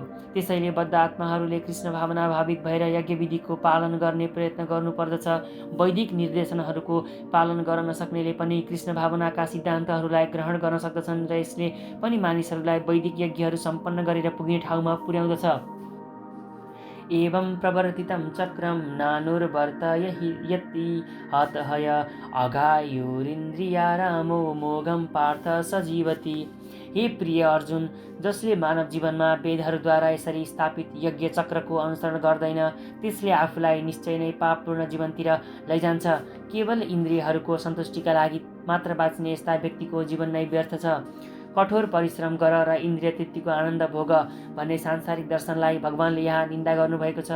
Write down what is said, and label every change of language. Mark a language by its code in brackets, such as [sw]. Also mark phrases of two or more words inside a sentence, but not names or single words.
[ne] त्यसैले बद्ध आत्माहरूले कृष्ण भावना भावित भएर यज्ञ विधिको पालन गर्ने प्रयत्न गर्नुपर्दछ। वैदिक निर्देशनहरूको पालन गर्न नसक्नेले पनि कृष्ण भावनाका सिद्धान्तहरूलाई ग्रहण गर्न सक्दछन् र यसले पनि मानिसहरूलाई वैदिक यज्ञहरू सम्पन्न गरेर पुग्ने ठाउँमा पुर्याउँदछ। [sa] एवं प्रवर्तितं चक्रं नानुर्वर्तयति हतहय अघायुरिन्द्रियारामो मोघं पार्थ सजीवति। [ne] हे प्रिय अर्जुन, जसले मानव जीवनमा वेदहरूद्वारा यसरी स्थापित यज्ञ चक्रको अनुसरण गर्दैन त्यसले आफूलाई निश्चय नै पापपूर्ण जीवनतिर लैजान्छ। केवल इन्द्रियहरूको सन्तुष्टिका लागि मात्र बाँच्ने यस्ता व्यक्तिको जीवन नै व्यर्थ छ। कठोर परिश्रम गर र इन्द्रिय तृप्तिको आनन्द भोग भन्ने सांसारिक दर्शनलाई भगवानले यहाँ निन्दा गर्नुभएको छ।